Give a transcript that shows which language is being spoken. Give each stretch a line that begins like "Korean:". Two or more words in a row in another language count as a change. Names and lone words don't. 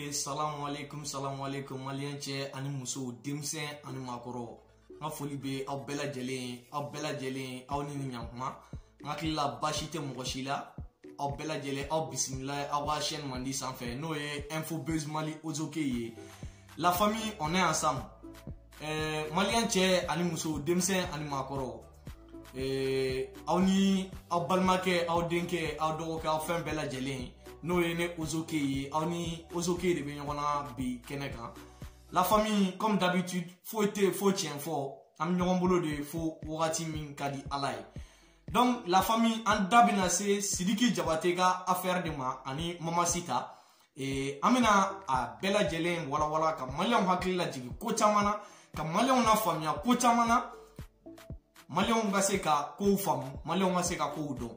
Bambara: Salam alaikum malien cɛ ani muso denmisɛn ani maakɔrɔ n ka foli bɛ aw bɛɛ lajɛlen aw ni ɲankuma n hakili la baasi tɛ mɔgɔ si la aw bɛɛ lajɛlen aw bisimila aw ka chaîne mandi sanfɛ n'o ye Info Buzz Mali Ozoke ye.
French: La famille on est ensemble,
Bambara: malien cɛ ani muso denmisɛn ani maakɔrɔ aw ni aw balimakɛ aw denkɛ aw dɔgɔkɛ aw fɛn bɛɛ lajɛlen n'o ye ne Ozoke ye. Aw ni Ozoke de bɛ ɲɔgɔn na bi kɛnɛ kan.
French: La famille comme d'habitude
Bambara: foyi tɛ fo tiɲɛ fɔ an bɛ ɲɔgɔn bolo de fo wagati min ka di Ala ye.
French: Donc la famille
Bambara: an da bɛna se Sidiki Jabate ka affaire de ma ani Mama Sita. An bɛna a bɛɛ lajɛlen walawala ka maliyɛnw hakili lajigin ko caman na, ka maliyɛnw lafaamuya ko caman na, maliyɛnw ka se ka kow faamu, maliyɛnw ka se ka kow dɔn.